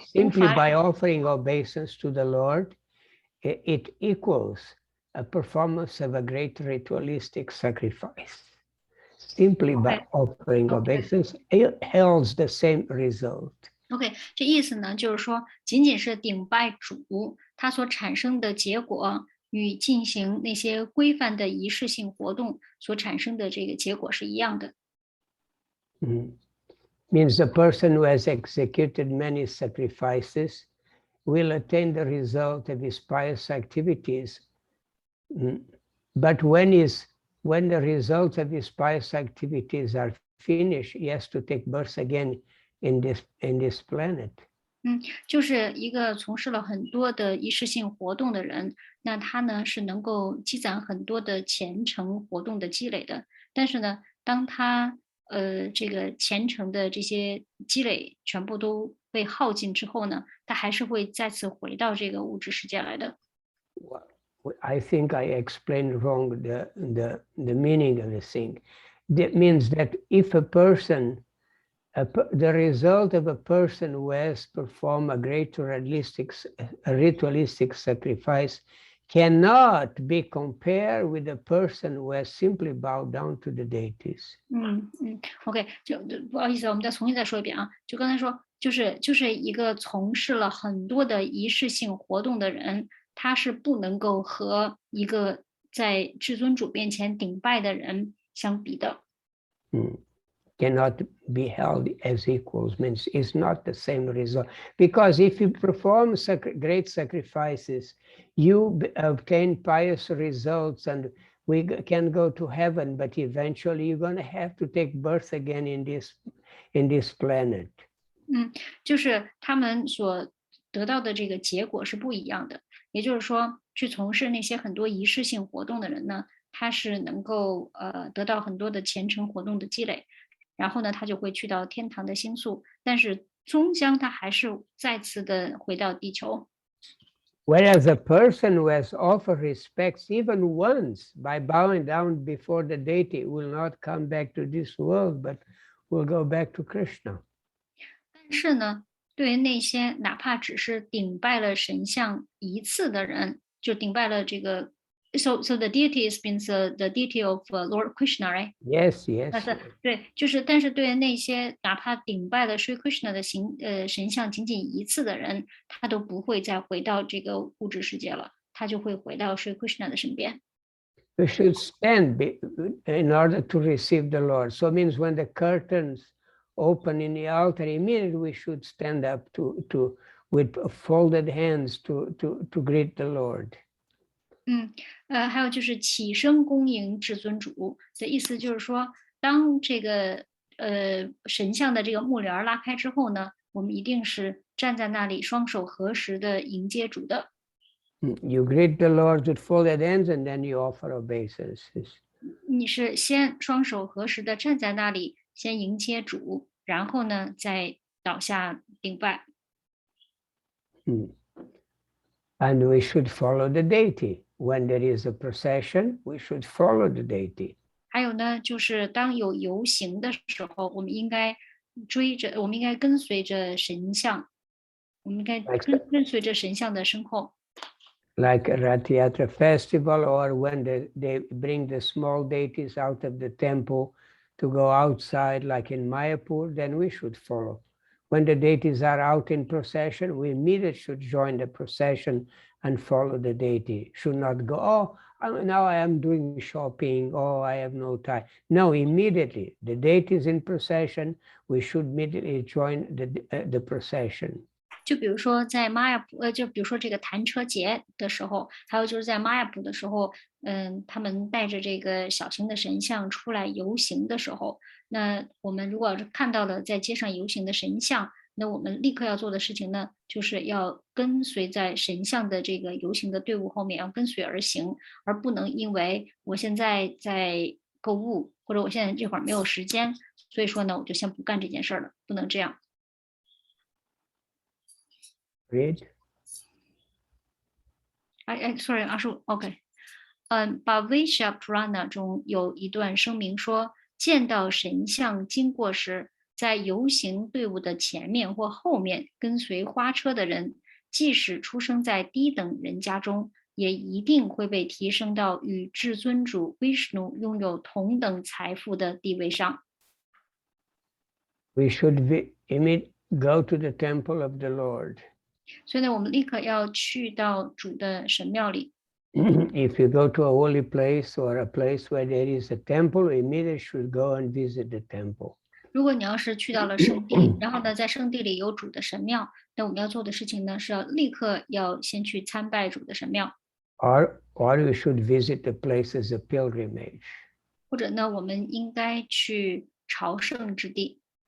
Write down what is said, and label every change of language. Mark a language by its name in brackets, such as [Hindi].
[English] simply by offering obeisance to the Lord, it equals a performance of a great ritualistic sacrifice. Simply by offering obeisance, it holds the same result. [Chinese] OK， 这意思呢，就是说，仅仅是顶拜主，它所产生的结果，与进行那些规范的仪式性活动所产生的这个结果是一样的。 [English] Means the person who has executed many sacrifices will attain the result of his pious activities. But when the results of his pious activities are finished, he has to take birth again in this planet. [Chinese] 就是一个从事了很多的仪式性活动的人，那他呢是能够积攒很多的虔诚活动的积累的。但是呢，当他这个虔诚的这些积累全部都被耗尽之后呢，他还是会再次回到这个物质世界来的。 [English] I think I explained wrong the meaning of the thing. That means that if a person, the result of a person who has performed a great ritualistic sacrifice cannot be compared with a person who has simply bowed down to the deities. [Chinese] OK， 就不好意思，我们重新再说一遍啊。就刚才说，就是一个从事了很多的仪式性活动的人，他是不能够和一个在至尊主面前顶拜的人相比的。 [English] Cannot be held as equals, means it's not the same result. Because if you perform great sacrifices, you obtain pious results and we can go to heaven, but eventually you're going to have to take birth again in this planet. [Chinese] 就是他们所得到的这个结果是不一样的。也就是说，去从事那些很多仪式性活动的人呢，他是能够得到很多的虔诚活动的积累。然后呢，他就会去到天堂的星宿，但是终将他还是再次的回到地球。 [English] Whereas a person who has offered respects even once by bowing down before the deity will not come back to this world, but will go back to Krishna. [Chinese] 但是呢，对于那些哪怕只是顶拜了神像一次的人，就顶拜了这个。 [English] So the deity means the deity of Lord Krishna, right? Yes. [Chinese] 对，就是但是对那些哪怕顶拜了 Sri Krishna 的神像仅仅一次的人，他都不会再回到这个物质世界了，他就会回到 Sri Krishna 的身边。 [English] We should stand in order to receive the Lord. So it means when the curtains open in the altar, immediately we should stand up with folded hands to greet the Lord. [Chinese] 还有就是起身恭迎至尊主的意思，就是说，当这个神像的这个幕帘拉开之后呢，我们一定是站在那里，双手合十的迎接主的。 [English] You greet the Lord with folded hands, and then you offer obeisances. [Chinese] 你是先双手合十的站在那里，先迎接主，然后呢，再倒下顶拜。 [English] And we should follow the deity. When there is a procession, we should follow the deity. [Chinese] 还有呢，就是当有游行的时候，我们应该跟随着神像，我们应该跟随着神像的身后。 [English] Like a Rath Yatra festival, or when they bring the small deities out of the temple to go outside, like in Mayapur, then we should follow. When the deities are out in procession, we immediately should join the procession and follow the deity. Should not go, now I am doing shopping, I have no time. No, immediately, the deity is in procession, we should immediately join the procession. [Chinese] 就比如说在玛雅普，就比如说这个弹车节的时候，还有就是在玛雅普的时候，他们带着这个小型的神像出来游行的时候，那我们如果是看到了在街上游行的神像，那我们立刻要做的事情呢，就是要跟随在神像的这个游行的队伍后面，要跟随而行，而不能因为我现在在购物，或者我现在这会儿没有时间，所以说呢，我就先不干这件事儿了，不能这样。 [English] Read. [Chinese] Sorry，阿叔，OK，Bhavishya Purana 中有一段声明说，见到神像经过时，在游行队伍的前面或后面跟随花车的人，即使出生在低等人家中，也一定会被提升到与至尊主 Vishnu 拥有同等财富的地位上。 [English] We should go to the temple of the Lord. [Chinese] 所以呢，我们立刻要去到主的神庙里。 [English] If you go to a holy place or a place where there is a temple, you immediately should go and visit the temple. [Chinese] 如果你要是去到了圣地，然后呢，在圣地里有主的神庙，那我们要做的事情呢，是要立刻要先去参拜主的神庙。 [English] Or you should visit the place as a pilgrimage. [Chinese] 或者呢，我们应该去朝圣之地。